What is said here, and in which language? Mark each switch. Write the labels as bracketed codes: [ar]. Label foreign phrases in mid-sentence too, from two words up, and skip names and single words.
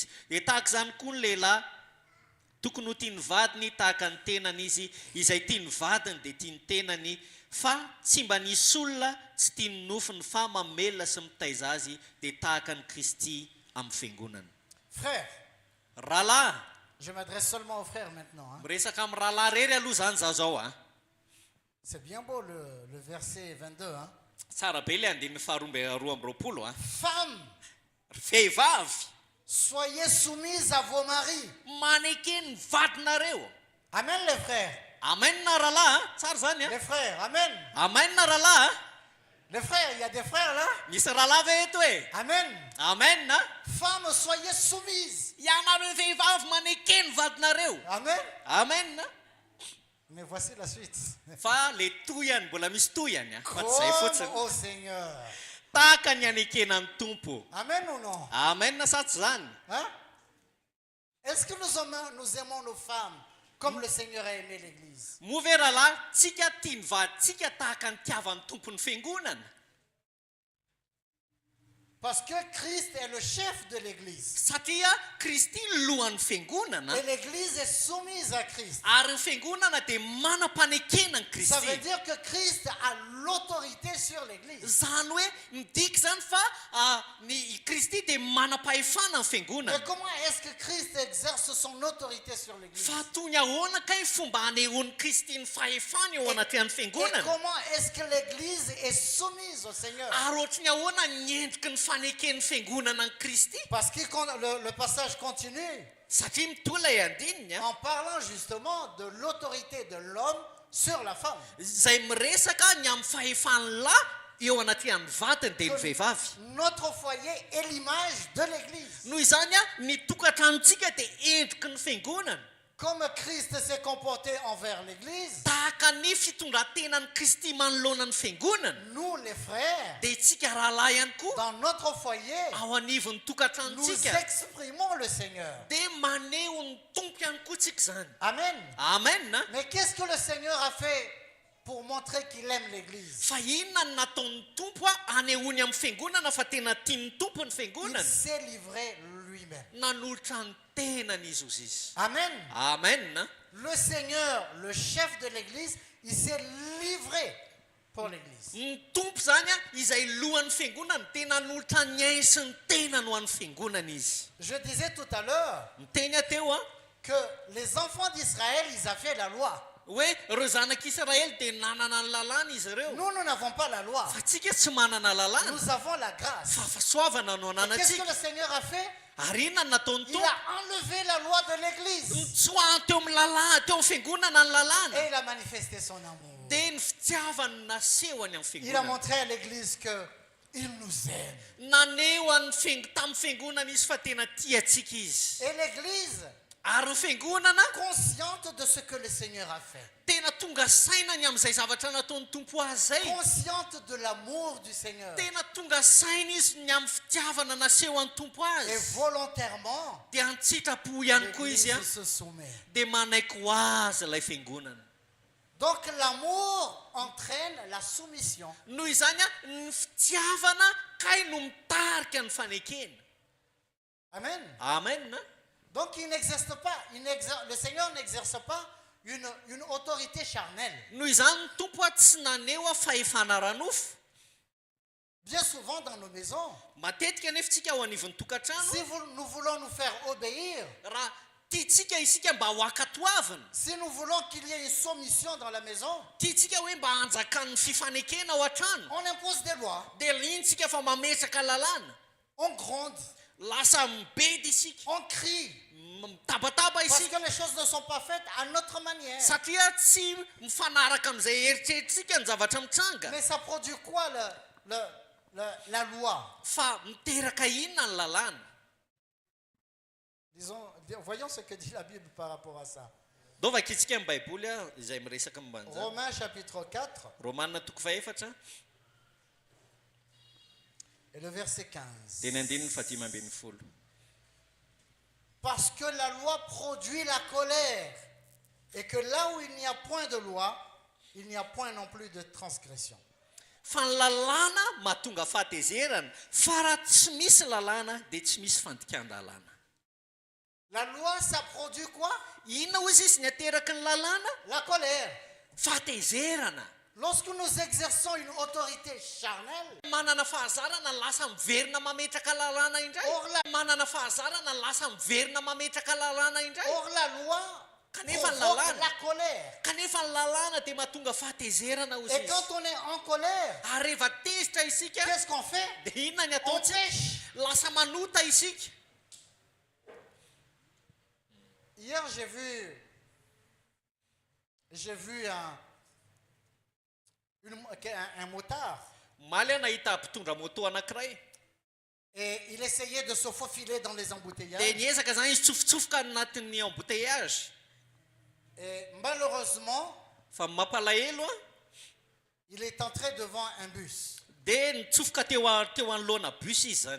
[mg] Dia tahaka izany koa ny lehilahy tokony ho tia ny vadiny tahaka ny tenany izy, izay tia ny vadiny dia tia ny tenany, fa tsy mba nisy olona tsy tia ny nofiny fa mamelona sy mitaiza azy dia tahaka ny Kristy amin'ny fiangonana. [fr] Frères, [mg] Rahalahy, [fr] je m'adresse seulement aux frères maintenant. Hein. [mg] miresaka amin'ny rahalahy rery aloha zany za zao a. [fr] C'est bien beau le verset 22. Hein. [mg] Tsara be ilay andininy faharoa amby roapolo a. [fr] Femmes, [mg] Vehivavy, [fr] soyez soumises à vos maris. [mg] manekeny vadinareo. [fr] Amen les frères. [mg] Amen na rahalahy, tsara zany a. [fr] Les frères, amen. [mg] Amen na rahalahy. [fr] Les frères, il y a des frères là. [mg] Misy rahalahy ve eto e? [fr] Amen. [mg] Amen na. [fr] Femmes, soyez soumises. [mg] Ianareo vehivavy manekeny vadinareo. [fr] Amen. [mg] Amen na. [fr] Mais voici la suite. [mg] Fa le toyany mbola misy toyany a. Fa tsy zay [fr] Comme [mg] fotsiny. [fr] au Seigneur. [mg] Tahaka ny anekena ny tompo. [fr] Amen ou non? [mg] Amen na sa tsy zany? [fr] Hein? Est-ce que nous aimons nos femmes comme le Seigneur a aimé l'Église? [mg] Moa ve rahalahy, tsika tia ny vaditsika tahaka ny tiavan'ny tompony fiangonana. [fr] Parce que Christ est le chef de l'église. [mg] satria Kristy lohan'ny fiangonana [fr] Et l'église est soumise à Christ. [mg] ary ny fiangonana dia manam-panekena ny [fr] Ça veut [mg] Kristy. [fr] dire que Christ a l'autorité sur l'église. [mg] Zany hoe midika zany fa ny Kristy dia manam-pahefana ny fiangonana. [fr] Mais comment est-ce que Christ exerce son autorité sur l'église? [mg] Fa toy ny ahoana kay fomba hanehoan'ny Kristy ny fahefana eo anaty ny [fr] Et [mg] fiangonana. [fr] comment est-ce que l'église est soumise au Seigneur? [mg] Ary ohatry ny ahoana nyendriky ny faneken'ny fiangonana ny Kristy. [fr] Parce que le passage continue [mg] Satria mitoa ilay andininy [fr] en parlant justement de l'autorité de l'homme sur la femme. [mg] izay miresaka ny amin'ny fahefan'ny lahy eo anaty amin'ny vatany dia ny vehivavy. [fr] Notre foyer est l'image de l'église. [mg] Noho izany ny tokantranontsika dia endriky ny fiangonana. [fr] Comme Christ s'est comporté envers l'église, [mg] Tahaka ny fitondrantenan'ny Kristy manoloana ny fiangonana [fr] nous les frères, [mg] dia itsika rahalahy ihany koa [fr] dans notre foyer, [mg] ao anivon'ny [fr] nous [mg] tokantranontsika [fr] exprimons le Seigneur. [mg] dia maneho ny tompo ihany koa tsika zany. [fr] Amen. [mg] Amen. [fr] Mais qu'est-ce que le Seigneur a fait pour montrer qu'il aime l'église? [mg] Fa inona no nataon'ny tompo hanehoany amin'ny fiangonana fa tena tian'ny tompo ny [fr] Il [mg] fiangonana? [fr] s'est livré lui-même. [mg] Nanolotra ny tenany izy ozy izy. [fr] Amen. [mg] Amen. [fr] Le Seigneur, le chef de l'église, il s'est livré pour l'église. [mg] Ny tompo zany izay lohan'ny fiangonana tena nanolotra ny ainy sy ny tena no an'ny fiangonana izy. [fr] Je disais tout à l'heure [mg] Miteny teo [fr] que les enfants d'Israël, ils avaient la loi. [mg] hoe reo zanak'Israely dia nanana ny lalàna izy ireo. [fr] Nous n'avons pas la loi. [mg] Fa tsika tsy manana lalàna. [fr] Nous avons la grâce. [mg] Fa fahasoavana no [fr] Et qu'est-ce que [mg] anantsika. [fr] le Seigneur a fait? [mg] Ary inona no nataon'ny [fr] Il [mg] tompo? [fr] a enlevé la loi de l'église. [mg] Nitsoahany teo amin'ny lalàna, teo amin'ny fiangonana ny lalàna. [fr] Et il a manifesté son amour. [mg] Dia ny fitiavany nasehony amin'ny [fr] Il a [mg] fiangonana. [fr] montré à l'église qu'il nous aime. [mg] Naneho tamin'ny fiangonana izy fa tena tia antsika izy. [fr] Et l'église, [mg] Ary ny fiangonana [fr] consciente de ce que le Seigneur a fait, [mg] tena tonga sainany amin'izay zavatra nataon'ny tompo azy zay. [fr] consciente de l'amour du Seigneur, [mg] Tena tonga saina izy ny amin'ny fitiavana naseho an'ny tompo [fr] et [mg] azy. [fr] volontairement, [mg] Dia ny tsitrapo ihany koa izy [fr] l'église se soumet. [mg] dia manaiky ho azy ilay fiangonana. [fr] Donc l'amour entraîne la soumission. [mg] Noho izany ny fitiavana kay no mitarika ny fanekena. [fr] Amen. [mg] Amen. [fr] Donc il n'existe pas, le Seigneur n'exerce pas une autorité charnelle. [mg] Noho izany ny tompo tsy naneho fahefana ranofo. [fr] Bien souvent dans nos maisons, [mg] Matetika anefa tsika ao anivon'ny tokantrano [fr] si nous voulons nous faire obéir, [mg] raha tiatsika isika mba ho akatoavana, [fr] si nous voulons qu'il y ait une soumission dans la maison, [mg] tiatsika hoe mba hanjakan'ny fifanekena ao an-trano, [fr] on impose des lois, [mg] dia lintsika fa mametraka lalàna. [fr] on gronde, [mg] Lasa mibedy isika, [fr] on crie, [mg] mitabataba [fr] parce [mg] isika. [fr] que les choses ne sont pas faites à notre manière. [mg] Satria tsy mifanaraka amin'izay eritreretritsika ny zavatra mitranga. [fr] Mais ça produit quoi la loi? [mg] Fa miteraka inona ny lalàna? [fr] Voyons ce que dit la Bible par rapport à ça. [mg] Dovaka itsika amin'ny baiboly izay miresaka momban'izany. [fr] Romains chapitre 4 [mg] Romanina toko faefatra [fr] et le verset 15. [mg] dia ny andininy fatimy ambin'ny folo. [fr] Parce que la loi produit la colère, et que là où il n'y a point de loi, il n'y a point non plus de transgression. [mg] Fa ny lalàna mahatonga fahatezerana, fa raha tsy misy lalàna dia tsy misy fandikan-dalàna. [fr] La loi, ça produit quoi? [mg] Inona hozy izy ny ateraka ny lalàna? [fr] La colère. [mg] Fahatezerana. [fr] Lorsque nous exerçons une autorité charnelle, [mg] Manana fahazarana lasa miverina mametraka lalàna indray. Manana fahazarana lasa miverina mametraka lalàna indray. [fr] or la loi [mg] Kanefa ny [fr] provoque [mg] lalàna. [fr] la colère. [mg] Kanefa ny lalàna dia mahatonga fahatezerana hozy [fr] Et [mg] izy. [fr] quand on est en colère, [mg] Ary rehefa tezitra isika [fr] qu'est-ce qu'on fait? [mg] dia inona ny [fr] On [mg] ataontsika? [fr] pêche. [mg] Lasa manota isika. [fr] Hier, j'ai vu un motard, [mg] Maly aho nahita mpitondra moto anankiray. [fr] et il essayait de se faufiler dans les [mg] Dia [fr] embouteillages. [mg] niezaka zany izy tsofotsofoka anatin'ny embouteillage. [fr] Et malheureusement, [mg] Fa mampalahelo [fr] il est entré devant un bus. [mg] dia nitsofoka teo anoloana bus izy zany.